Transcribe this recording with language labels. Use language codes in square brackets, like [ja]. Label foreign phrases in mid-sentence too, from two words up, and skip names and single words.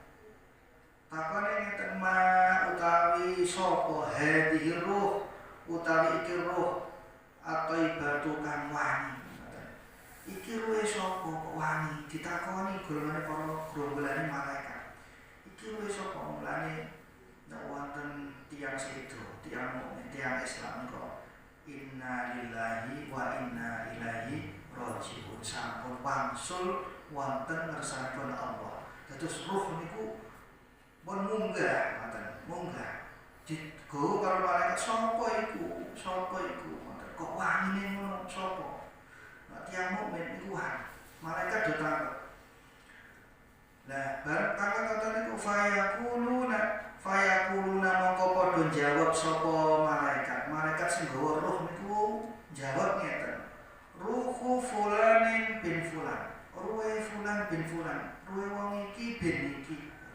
[jv] Takone ngeten utawi sapa [ar] هذه روح [jv] utawi iki [ar] روح الطيبة [jv] kang wangi. Iki luwe sapa kok wangi ditakoni golongane para grombolaning malaikat. Iki luwe sapa mulane nek wonten tiyang sedo, tiyang mukmin, tiyang Islam kok [ar] إنا لله وإنا إليه راجعون. [jv] Sampun wangsul wonten ngersanipun Allah. Dados ruh niku pun munggah, ngoten, munggah. Digawa karo malaikat sapa iku? Sapa iku? Kok wangine ngono sapa? Tiang mukmin iku wae. Malaikat do takut. Lah bareng takut ngoten niku fayakuluna mongko padha jawab sapa malaikat. Malaikat sing gawa ruh niku jawab ngeten. [ar] روح فلان بن فلان. [jv] Ruhe fulan bin fulan. Ruhe wong iki bin iki.